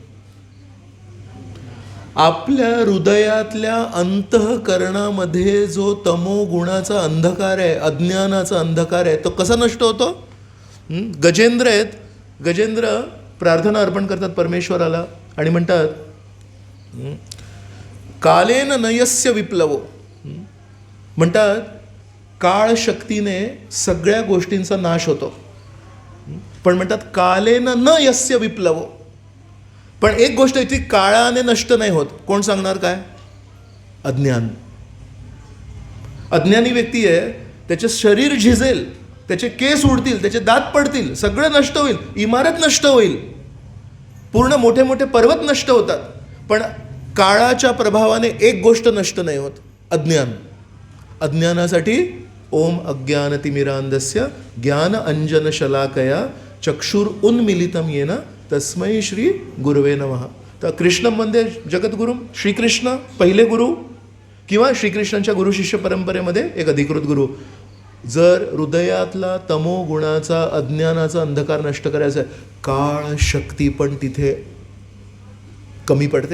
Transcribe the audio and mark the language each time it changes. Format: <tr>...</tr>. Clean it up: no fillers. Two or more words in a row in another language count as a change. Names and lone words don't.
<mr>आपल्या हृदयातल्या अंतःकरणामध्ये जो तमो गुणाचा अंधकार आहे, अज्ञानाचा अंधकार आहे, तो कसा नष्ट होतो? गजेंद्र आहेत, गजेंद्र प्रार्थना अर्पण करतात परमेश्वराला आणि म्हणतात,</mr> <sa>कालेन नयस्य विप्लवो.</sa> <mr>म्हणतात काळ शक्तीने सगळ्या गोष्टींचा नाश होतो, पण म्हणतात</mr> <sa>कालेन न यस्य विप्लवो.</sa> <mr>पण एक गोष्ट आहे ती काळाने नष्ट नाही होत. कोण सांगणार काय? अज्ञान. अज्ञानी व्यक्ती आहे, त्याचे शरीर झिजेल, त्याचे केस उडतील, त्याचे दात पडतील, सगळं नष्ट होईल, इमारत नष्ट होईल, पूर्ण मोठे मोठे पर्वत नष्ट होतात, पण काळाच्या प्रभावाने एक गोष्ट नष्ट नाही होत, अज्ञान.</mr> <sa>अज्ञानासाठी ओम अज्ञानतिमिरांधस्य ज्ञान अंजन शलाकया चक्षुर उन्मिलितम येन तस्मै श्री गुरुवे नमः.</sa> <mr>तर कृष्ण म्हणजे जगद्गुरु, श्रीकृष्ण पहिले गुरु किंवा श्रीकृष्णांच्या गुरु शिष्य परंपरेमध्ये एक अधिकृत गुरु. जर हृदयातला तमो गुणाचा अज्ञानाचा अंधकार नष्ट करायचा आहे, काळ शक्ती पण तिथे कमी पडते.</mr>